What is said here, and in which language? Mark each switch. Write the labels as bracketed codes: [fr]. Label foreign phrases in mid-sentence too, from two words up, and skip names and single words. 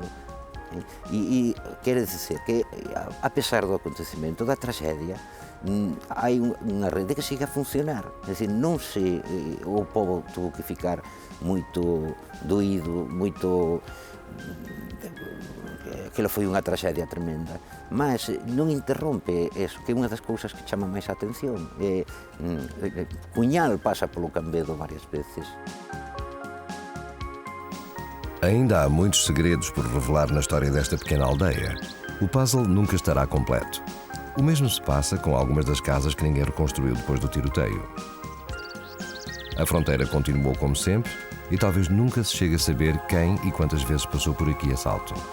[pt] E quer dizer que, apesar do acontecimento, da tragédia, há uma rede que siga a funcionar. É dizer, não se, o povo teve que ficar muito doído, muito... [gl] Aquilo foi unha traxedia tremenda, mas non interrompe eso, que é unha das cousas que chama máis a atención. Cuñal pasa polo Cambedo varias veces. [pt] Ainda há muitos segredos por revelar na história desta pequena aldeia. O puzzle nunca estará completo. O mesmo se passa com algumas das casas que ninguém reconstruiu depois do tiroteio. A fronteira continuou como sempre e talvez nunca se chegue a saber quem e quantas vezes passou por aqui a salto.